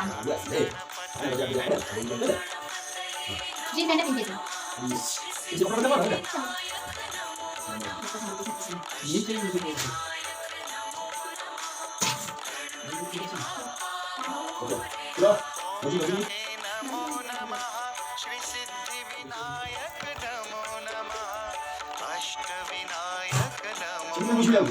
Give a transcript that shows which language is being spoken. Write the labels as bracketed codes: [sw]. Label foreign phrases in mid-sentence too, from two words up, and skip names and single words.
[id] ya, deh. Ayo kerja. jean pindah pindah tu. Ini apa nama dia? Ini kan ini. Oke. Sudah. Maju. [mr] नमो नमः श्री सिद्धि विनायक नमो नमः अष्ट विनायक नमो [id] Ini musuh lagi.